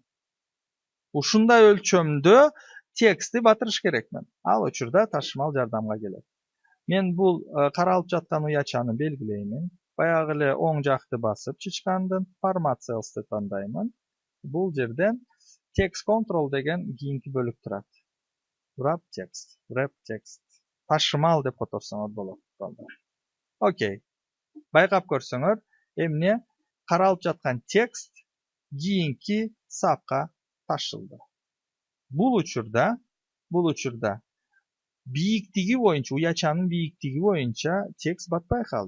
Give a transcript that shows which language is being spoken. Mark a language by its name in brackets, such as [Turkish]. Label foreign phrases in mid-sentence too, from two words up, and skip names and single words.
[Kyrgyz] Ушундай өлчөмдө текстти батырыш керекмин. Ал учурда ташымал жардамга келет. Мен бул каралып жаткан уячаны белгилеймин. Баягы эле оң жакты басып, чычкандын формат cells'ти тандаймын. Бул жерден [English] text control [Kyrgyz] деген кийинки бөлүк турат. [English] Wrap text. [Kyrgyz] Ташымал деп которсоңор болот. Окей. Байкап көрсөңөр, эмне? Каралып жаткан текст кийинки сапка ташылды. Бул учурда бийиктиги боюнча, уячанын бийиктиги боюнча текст батпай калды.